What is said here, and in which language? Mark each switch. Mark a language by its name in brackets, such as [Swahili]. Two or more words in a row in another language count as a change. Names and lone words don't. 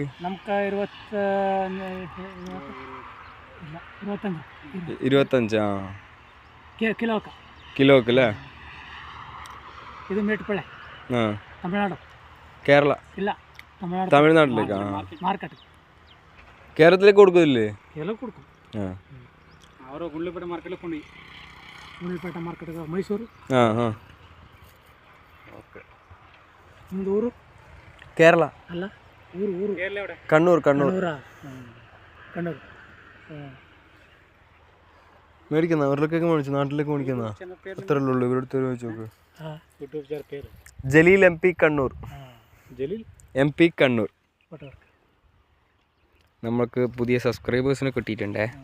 [Malayalam] നമുക്ക് 25. കിലോക്ക് അല്ലേ? ഇത് മേട്ടുപ്പള്ളി, തമിഴ്നാട്, കേരള, ഇല്ല തമിഴ്നാട്ടിലേക്ക്. കേരളത്തിലേക്ക് കൊടുക്കുന്നില്ലേ? [Kannada] ಎಲ್ಲ ಕೊಡ್ಕು ಅವರು ಗುಂಡ್ಲುಪೇಟೆ ಮಾರ್ಕೆಟ್ಗೆ ಕೊಂಡು ಗುಂಡ್ಲುಪೇಟೆ ಮಾರ್ಕೆಟ್ಗೆ ಮೈಸೂರು. [Malayalam] ഓക്കെ. [Kannada] ನಿಮ್ದು ಊರು? [Malayalam] കേരള [Kannada] ಅಲ್ಲ ಊರು ಊರು [Malayalam] കണ്ണൂർ. കണ്ണൂർ കണ്ണൂർ. മേടിക്കുന്ന അവരിലേക്കൊക്കെ മേടിച്ചു, നാട്ടിലേക്ക് മേടിക്കുന്ന അത്രേ ഉള്ളൂ. ഇവരുടെ ചോദിച്ചു നോക്ക്. യൂട്യൂബ് പേര് ജലീൽ MP കണ്ണൂർ. ജലീൽ MP കണ്ണൂർ. നമ്മൾക്ക് പുതിയ സബ്സ്ക്രൈബേഴ്സിനെ കിട്ടിയിട്ടുണ്ടേ.